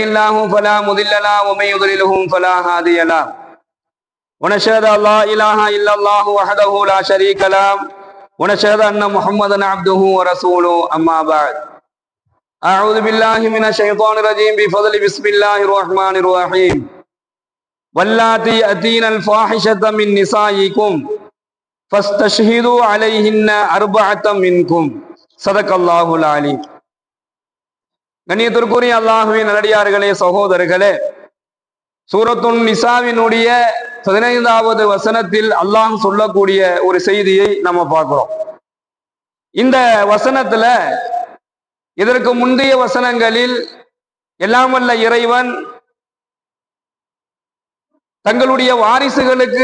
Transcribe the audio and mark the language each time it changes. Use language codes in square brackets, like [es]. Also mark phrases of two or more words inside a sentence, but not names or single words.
[ar] الله فلا مضل له ومن يضلله فلا هادي له ونشهد أن لا إله إلا الله وحده لا شريك له ونشهد أن محمدا عبده ورسوله أما بعد أعوذ بالله من الشيطان الرجيم بفضل بسم الله الرحمن الرحيم واللاتي يأتين الفاحشة من نسائكم فاستشهدوا عليهن أربعة منكم صدق الله العليم. [ta] கண்ணியத்திற்குரிய அல்லாஹ்வின் நல்லடியார்களே, சகோதரர்களே, சூரத்துன் நிசாவினுடைய 15வது வசனத்தில் அல்லாஹ் சொல்லக்கூடிய ஒரு செய்தியை நம்ம பார்க்கிறோம். இந்த வசனத்துல இதற்கு முந்தைய வசனங்களில் எல்லாம் வல்ல இறைவன் தங்களுடைய வாரிசுகளுக்கு